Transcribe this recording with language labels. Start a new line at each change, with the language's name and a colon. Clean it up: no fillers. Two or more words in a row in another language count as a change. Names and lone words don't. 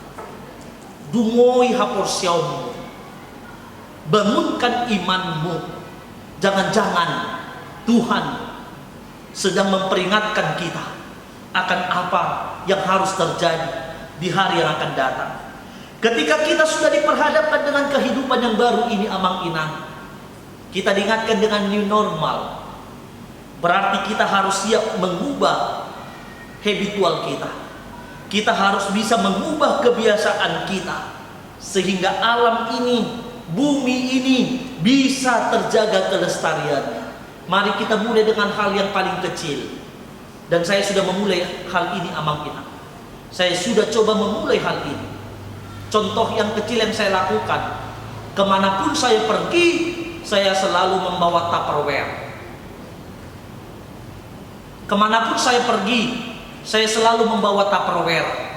Batak Toba: Dumoi haporsiamu,
Indonesian: bangunkan imanmu. Jangan-jangan Tuhan sedang memperingatkan kita akan apa yang harus terjadi di hari yang akan datang. Ketika kita sudah diperhadapkan dengan kehidupan yang baru ini,
Batak Toba: amang inang,
Indonesian: kita diingatkan dengan
English: new normal.
Indonesian: Berarti kita harus siap mengubah habitual kita. Kita harus bisa mengubah kebiasaan kita, sehingga alam ini bumi ini bisa terjaga kelestariannya. Mari kita mulai dengan hal yang paling kecil. Dan saya sudah memulai hal ini
Batak Toba: amang-inang.
Indonesian: Saya sudah coba memulai hal ini. Contoh yang kecil yang saya lakukan, kemanapun saya pergi, saya selalu membawa Tupperware. Kemanapun saya pergi, saya selalu membawa Tupperware.